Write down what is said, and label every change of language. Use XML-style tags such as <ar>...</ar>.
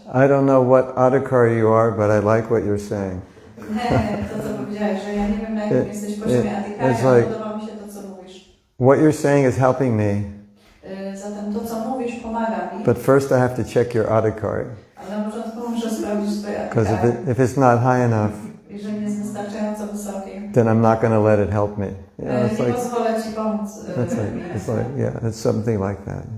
<en>I don't know what adhikari you are, but I like what you're saying.</en> <pl>To, co powiedziałeś, że ja nie wiem, na jakim jesteś poziomie adhikari, ale podoba mi się to, co mówisz.</pl> <en>What you're saying is helping me.</en> <pl>Zatem to, co mówisz, pomaga mi.</pl> <en>But first I have to check your adhikari.</en> <pl>Ale na początku muszę sprawdzić swoje</pl> <en>Because</en> <pl>adhikari.</pl> <en>if it's not high enough,</en> <pl>Jeżeli jest wystarczająco wysoki,</pl> <en>then I'm not going to let it help me.</en> <pl>nie pozwolę ci pomóc.</pl> <en>It's something like that.</en>